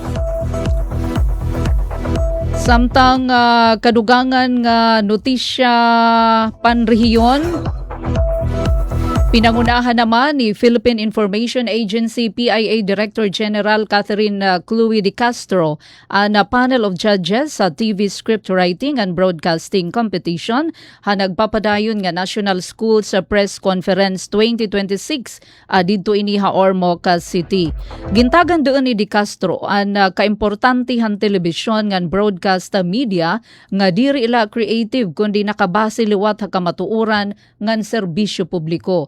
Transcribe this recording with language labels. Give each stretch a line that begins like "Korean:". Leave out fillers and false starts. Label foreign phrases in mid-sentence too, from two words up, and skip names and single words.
Waray: Samtang kadugangan nga notisya panrehiyon, pinangunahan naman ni Philippine Information Agency PIA Director General Catherine Chloe De Castro na
English: panel of judges
Waray: sa TV Script Writing and Broadcasting Competition nagpapadayon nga National Schools Press Conference 2026 didto iniha Ormoc City. Gintagan doon ni De Castro ang kaimportante han telebisyon ngan broadcast media nga diri ila creative kundi nakabase liwat ha kamatuoran ngan serbisyo publiko.